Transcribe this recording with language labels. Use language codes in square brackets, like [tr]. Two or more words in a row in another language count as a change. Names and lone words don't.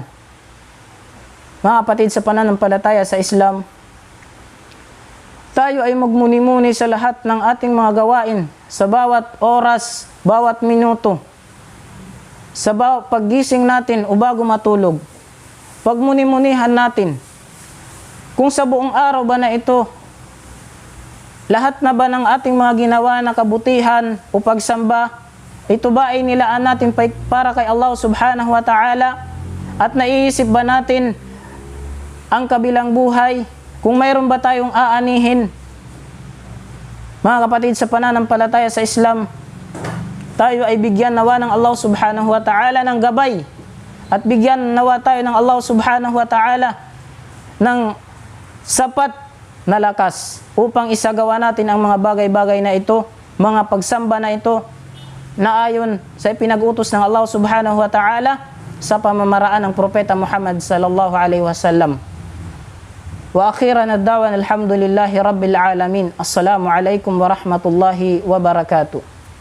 [tl] Mga kapatid sa pananampalataya sa Islam, tayo ay magmuni-muni sa lahat ng ating mga gawain, sa bawat oras, bawat minuto, sa paggising natin o bago matulog. Pagmuni-munihan natin kung sa buong araw ba na ito, lahat na ba ng ating mga ginawa na kabutihan o pagsamba, ito ba ay nilaan natin para kay Allah [ar] سبحانه وتعالى, [tl] at naiisip ba natin ang kabilang buhay, kung mayroon ba tayong aanihin? Mga kapatid sa pananampalataya sa Islam, tayo ay bigyan nawa ng Allah [ar] سبحانه وتعالى [tl] ng gabay, at bigyan nawa tayo ng Allah [ar] سبحانه وتعالى [tl] ng sapat na lakas upang isagawa natin ang mga bagay-bagay na ito, mga pagsamba na ito, na ayon sa pinag-utos ng Allah [ar] سبحانه وتعالى [tl] sa pamamaraan ng Propeta Muhammad [ar] صلى الله عليه وسلم. وآخر دعوانا الحمد لله رب العالمين. السلام عليكم ورحمة الله وبركاته.